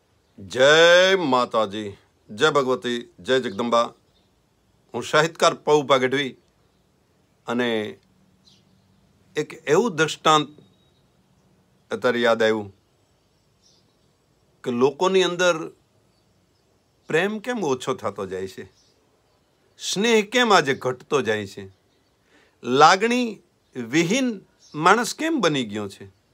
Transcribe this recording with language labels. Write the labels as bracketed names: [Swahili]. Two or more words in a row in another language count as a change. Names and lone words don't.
[Hindi] जय माताजी, जय भगवती, जय जगदंबा। [Gujarati] હું સાહિત્યકાર પૌભા ગઢવી અને એક એવું દ્રષ્ટાંત અત્યારે યાદ આવ્યું કે લોકોની અંદર પ્રેમ કેમ ઓછો થતો જાય છે, સ્નેહ કેમ આજે ઘટતો જાય છે, લાગણી વિહીન માણસ કેમ બની ગયો છે।